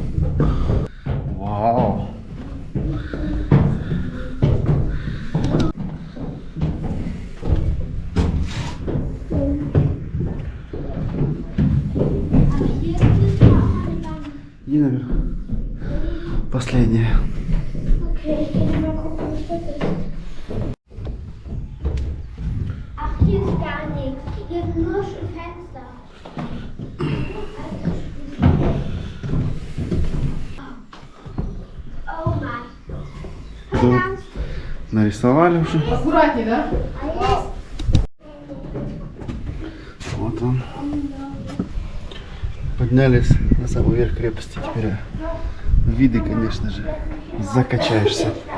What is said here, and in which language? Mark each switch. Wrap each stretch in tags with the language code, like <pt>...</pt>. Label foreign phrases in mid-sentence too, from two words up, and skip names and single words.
<ru>Вау. Иди наверх. Последнее.</ru> <de>Ach, hier ist gar nichts. Hier sind nur Fenster. Oh Mann.</de> <ru>Тут нарисовали уже. Аккуратнее, да? Вот он. Поднялись на самый верх крепости. Теперь виды, конечно же, закачаешься.</ru>